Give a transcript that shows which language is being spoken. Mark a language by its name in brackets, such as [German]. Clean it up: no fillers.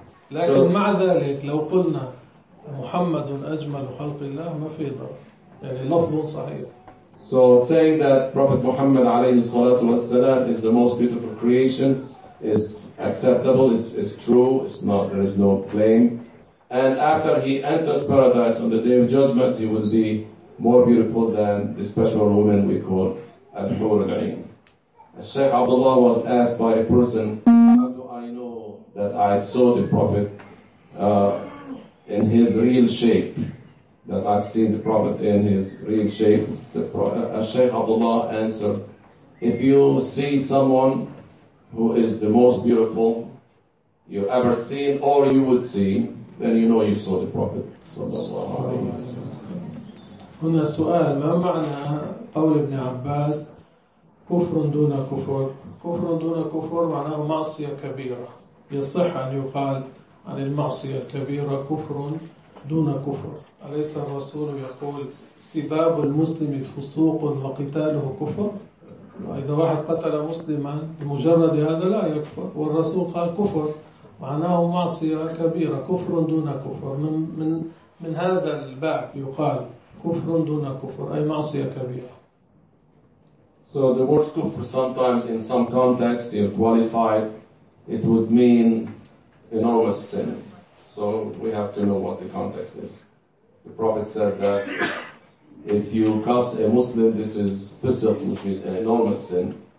[Arabic] لكن مع ذلك لو قلنا محمد أجمل خلق الله ما في ضرر، يعني لفظ صحيح. [English] So saying that Prophet Muhammad alayhi salatu wasalam is the most beautiful creation is acceptable, is true, it's not, there is no claim. And after he enters paradise on the day of judgment, he will be more beautiful than the special woman we call Al-Hur al-Ain. Shaykh Abdullah was asked by a person, how do I know that I saw the Prophet in his real shape? That I've seen the Prophet in his real shape. The Shaykh Abdullah answered, if you see someone who is the most beautiful you ever seen or you would see, then you know you saw the Prophet sallallahu alayhi wa sallam. [Arabic] هنا سؤال، ما معنى قول ابن عباس كفر دون كفر؟ كفر دون كفر معناه معصية كبيرة. يصح أن يقال عن المعصية الكبيرة كفر دون كفر؟ أليس الرسول يقول سباب المسلم فسوق وقتاله كفر؟ إذا واحد قتل مسلما بمجرد هذا لا يكفر، والرسول قال كفر معناه معصية كبيرة، كفر دون كفر. من من من هذا الباب يقال كفر دون كفر أي معصية كبيرة. [English] So the word كفر sometimes in some context you qualified it would mean enormous sin. So we have to know what the context is. The Prophet said that if you cuss a Muslim, this is fisq, which is an enormous sin.